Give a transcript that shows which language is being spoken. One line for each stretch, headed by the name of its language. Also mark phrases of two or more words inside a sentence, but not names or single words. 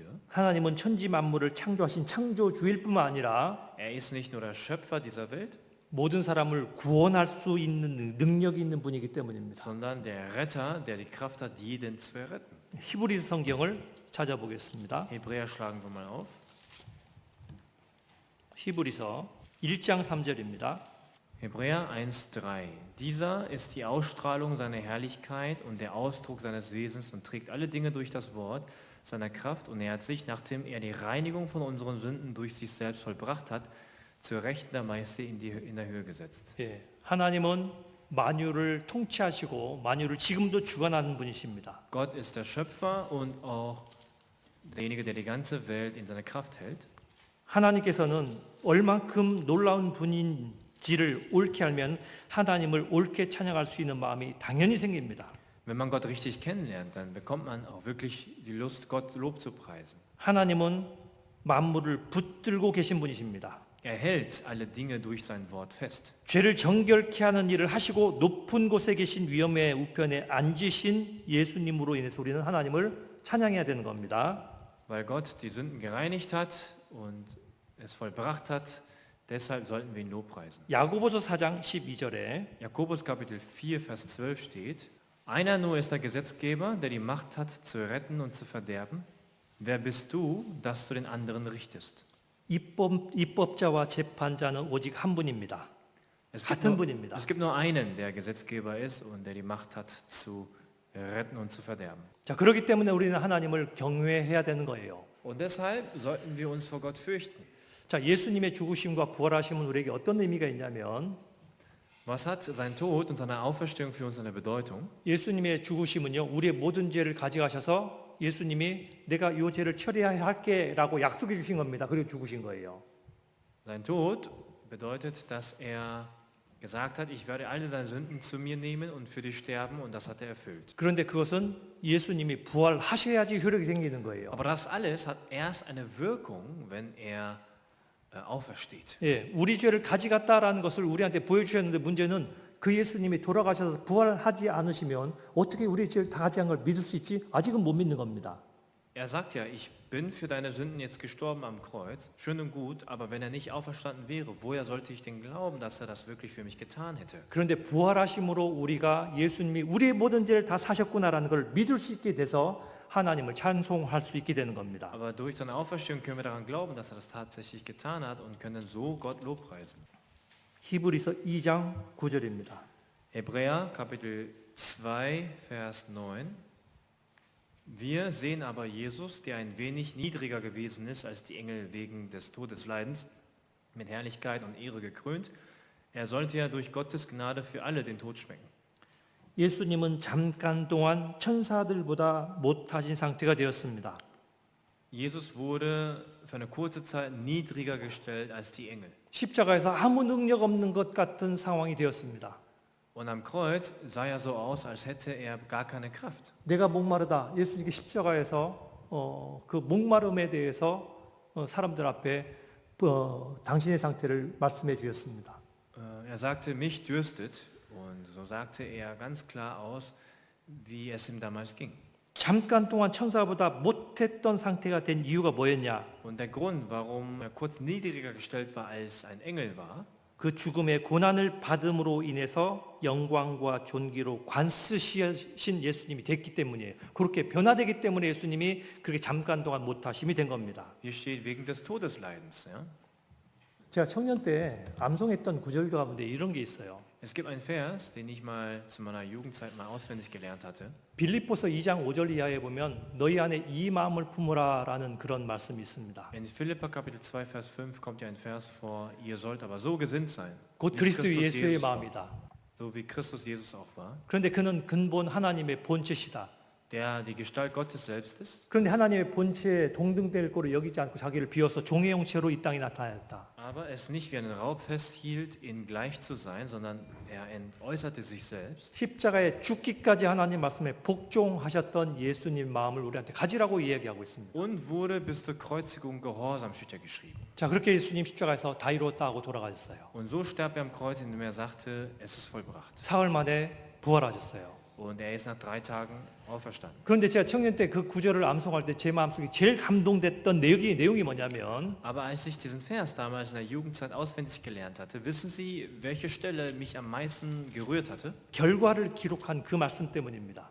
Korean: 하나님은 천지 만물을 창조하신 창조주일 뿐만 아니라
German: Er ist nicht nur der Schöpfer dieser Welt,
Korean: 모든 사람을 구원할 수 있는 능력이 있는 분이기 때문입니다.
German: sondern der Retter, der die Kraft hat, jeden zu erretten.
Korean: 히브리서 성경을 찾아보겠습니다.
German: Hebräer schlagen wir mal auf.
Korean: 히브리서 1장 3절입니다.
German: Hebräer 1,3. Dieser ist die Ausstrahlung seiner Herrlichkeit und der Ausdruck seines Wesens und trägt alle Dinge durch das Wort seiner Kraft und nähert sich, nachdem er die Reinigung von unseren Sünden durch sich selbst vollbracht hat, zur Rechten der Majestät in der Höhe gesetzt.
Korean: 하나님은 만유를 통치하시고 만유를 지금도 주관하는 분이십니다.
German: Gott ist der Schöpfer und auch derjenige, der die ganze Welt in seiner Kraft hält.
Korean: 하나님께서는 얼만큼 놀라운 분인지를 옳게 알면 하나님을 옳게 찬양할 수 있는 마음이 당연히 생깁니다.
German: Wenn man Gott richtig kennenlernt, dann bekommt man auch wirklich die Lust, Gott Lob zu preisen.
Korean: 하나님은 만물을 붙들고 계신 분이십니다.
German: Er hält alle Dinge durch sein Wort fest.
Korean: 죄를 정결케 하는 일을 하시고 높은 곳에 계신 위엄의 우편에 앉으신 예수님으로 인해서 우리는 하나님을 찬양해야 되는 겁니다.
German: Weil Gott die Sünden gereinigt hat und es vollbracht hat, deshalb sollten wir ihn lobpreisen.
Korean: 야고보서 4장 12절에
German: Jakobus Kapitel 4, Vers 12 steht, einer nur ist der Gesetzgeber, der die Macht hat, zu retten und zu verderben. Wer bist du, dass du den anderen richtest?
Korean: 입법자와 재판자는 오직 한 분입니다. 같은 분입니다.
German: Es gibt nur einen, der Gesetzgeber ist und der die Macht hat, zu retten und zu verderben.
Korean: 자, 그렇기 때문에 우리는 하나님을 경외해야 되는 거예요.
German: Und deshalb sollten wir uns vor Gott fürchten.
Korean: 자, 예수님의 죽으심과 부활하심은 우리에게 어떤 의미가 있냐면
German: Was hat sein Tod und seine Auferstehung für uns eine Bedeutung?
Korean: 예수님의 죽으심은요, 우리의 모든 죄를 가져가셔서 예수님이 내가 이 죄를 처리해야 할게라고 약속해 주신 겁니다. 그리고 죽으신 거예요.
German: Sein Tod bedeutet, dass er gesagt hat, ich werde alle deine Sünden zu mir nehmen und für dich sterben, und das hat er erfüllt.
Korean: 그런데 그것은 예수님이 부활하셔야지 효력이 생기는 거예요.
German: Aber das alles hat erst eine Wirkung, wenn er aufersteht.
Korean: 우리 죄를 가져갔다라는 것을 우리한테 보여주셨는데 문제는 그 예수님이 돌아가셔서 부활하지 않으시면 어떻게 우리 죄를 다 가져간 걸 믿을 수 있지? 아직은 못 믿는 겁니다.
German: Er sagt ja, ich bin für deine Sünden jetzt gestorben am Kreuz, schön und gut, aber wenn er nicht auferstanden wäre, woher sollte ich denn glauben, dass er das wirklich für mich getan hätte?
Korean: 그런데 부활하심으로 우리가 예수님이 우리의 모든 죄를 다 사셨구나라는 걸 믿을 수 있게 돼서 하나님을 찬송할 수 있게 되는 겁니다.
German: Aber durch seine Auferstehung können wir daran glauben, dass das tatsächlich getan hat und können so Gott lobpreisen.
Korean: 히브리서 2장 9절입니다.
German: Hebräer Kapitel 2, Vers 9. Wir sehen aber Jesus, der ein wenig niedriger gewesen ist als die Engel wegen des Todesleidens, mit Herrlichkeit und Ehre gekrönt. Er sollte ja durch Gottes Gnade für alle den Tod schmecken.
Korean: 예수님은 잠깐 동안 천사들보다 못하신 상태가 되었습니다.
German: Jesus wurde für eine kurze Zeit niedriger gestellt als die Engel.
Korean: 십자가에서 아무 능력 없는 것 같은 상황이 되었습니다.
German: Und am Kreuz sah er so aus, als hätte er gar keine Kraft.
Korean: 내가 목마르다. 예수님께 십자가에서 그 목마름에 대해서 사람들 앞에 당신의 상태를 말씀해 주셨습니다.
German: Er sagte, mich dürstet. Und so sagte er ganz klar aus, wie es ihm damals ging.
Korean: 잠깐 동안 천사보다 못했던 상태가 된 이유가 뭐였냐?
German: Und der Grund, warum er kurz niedriger gestellt war als ein Engel war,
Korean: 그 죽음의 고난을 받음으로 인해서 영광과 존귀로 관쓰신 예수님이 됐기 때문이에요. 그렇게 변화되기 때문에 예수님이 그렇게 잠깐 동안 못하심이 된 겁니다.
German: hier steht wegen des Todesleidens. Ja?
Korean: 제가 청년 때 암송했던 구절 가운데 이런 게 있어요.
German: Es gibt einen Vers, den ich mal zu meiner Jugendzeit mal auswendig gelernt hatte.
Korean: 빌립보서 2장 5절 이하에 보면 너희 안에 이 마음을 품으라라는 그런 말씀이 있습니다.
German: In Philipper Kapitel 2, Vers 5 kommt ja ein Vers vor, ihr sollt aber so gesinnt sein,
Korean: 곧
German: wie
Korean: 그리스도
German: Christus
Korean: 예수의
German: Jesus war.
Korean: 마음이다.
German: So wie Christus Jesus auch war,
Korean: 그런데 그는 근본 하나님의 본체시다.
German: der die Gestalt Gottes selbst ist.
Korean: 그런데 하나님의 본체에 동등될 거로 여기지 않고 자기를 비워서 종의 형체로 이 땅에 나타났다.
German: Aber es nicht wie einen Raub festhielt, ihn gleich zu sein, sondern er entäußerte sich selbst.
Korean: 십자가에 죽기까지 하나님 말씀에 복종하셨던 예수님 마음을 우리한테 가지라고 이야기하고 있습니다.
German: Und wurde bis zur Kreuzigung gehorsam, steht ja geschrieben.
Korean: 자, 그렇게 예수님 십자가에서 다 이루었다 하고 돌아가셨어요.
German: Und so starb er am Kreuz, indem er sagte, es ist vollbracht.
Korean: 사흘 만에 부활하셨어요.
German: Und er ist nach 3 Tagen auferstanden.
Korean: 그런데 제가 청년 때 그 구절을 암송할 때 제 마음속에 제일 감동됐던 내용이 뭐냐면
German: Aber als ich diesen Vers damals in der Jugendzeit auswendig gelernt hatte, wissen Sie, welche Stelle mich am meisten gerührt hatte?
Korean: 결과를 기록한 그 말씀 때문입니다.